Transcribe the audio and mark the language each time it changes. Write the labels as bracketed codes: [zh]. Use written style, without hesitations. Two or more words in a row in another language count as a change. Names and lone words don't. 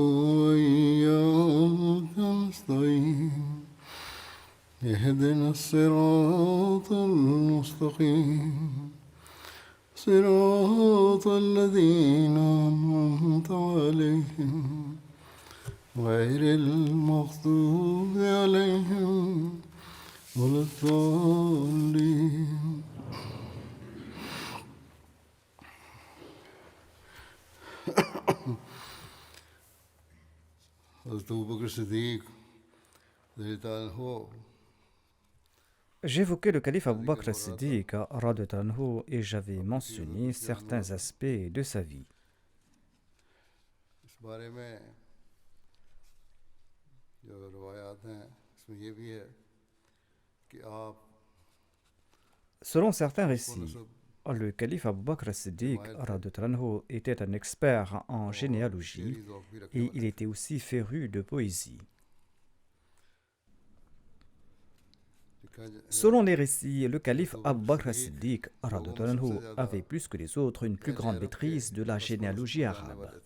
[ar] وإياك نستعين اهدنا الصراط المستقيم صراط الذين أنعمت عليهم غير المغضوب عليهم ولا الضالين. [ur] حضرت ابوبکر صدیق [ar] رضی اللہ عنہ [fr] J'évoquais le calife Abu Bakr as-Siddiq [ar] رضي الله عنه, [fr] et j'avais mentionné certains aspects de sa vie. [ur] اس بارے میں جو روایات ہیں اس میں یہ بھی ہے کہ آپ [fr] Selon certains récits, le calife Abu Bakr as-Siddiq [ar] رضي الله عنه [fr] était un expert en généalogie et il était aussi féru de poésie. Selon les récits, le calife Abu Bakr as-Siddiq [ar] رضي الله عنه [fr] avait plus que les autres une plus grande maîtrise de la généalogie arabe.